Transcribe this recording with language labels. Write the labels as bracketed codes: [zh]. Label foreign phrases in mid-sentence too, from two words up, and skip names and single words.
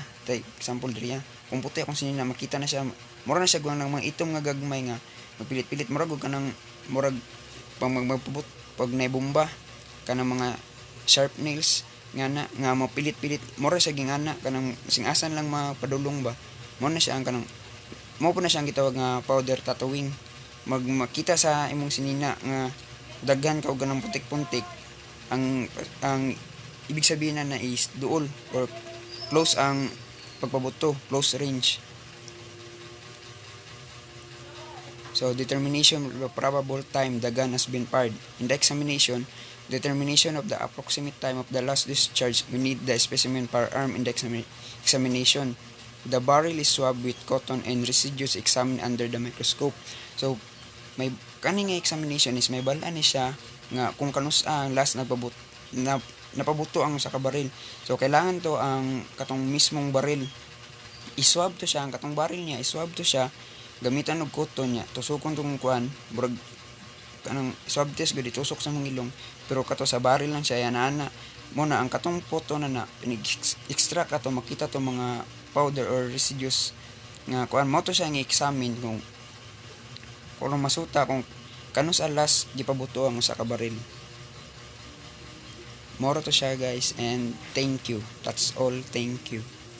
[ceb] Tay example diriya, kung puti akong sinina, makita na siya, mura na siya guwang ng mga itom nga gagmay nga magpilit-pilit, murag pag magpabot pag naibomba kanang mga [en] sharp nails [ceb] nga mapilit-pilit, mura siya gingana kanang singasan lang mapadulong ba, mo na siya ang kanang mo po na siya ang gitawag nga [en] powder tattooing. [ceb] Makita sa imong sinina nga daghan ka og ganang putik-puntik, ang [tl] ibig sabihin [ceb] na is duol or close ang pagpabuto, [en] close range. So, determination of the probable time the gun has been fired. In the examination, determination of the approximate time of the last discharge, we need the specimen firearm in the examination. The barrel is swabbed with cotton and residues examined under the microscope. So, [ceb] may kaning examination is may bala ni siya nga kung kanus ang last napabuto ang sa kabaril. So, kailangan to ang katong mismong baril. Iswab to siya, ang katong baril niya, iswab to siya, gamitan og cotton niya, tusukon tong kuan, burag kanang [en] swab test [ceb] gud itusok sa mangilong, pero kato sa baril lang siya yana mo na ang katong photo na extract ato makita to mga [en] powder or residues [ceb] nga kuan mo to siya nga examine kung masuta kung kanus alas gipabuto ang usa ka baril. Moro to siya guys, [en] and thank you. That's all. Thank you.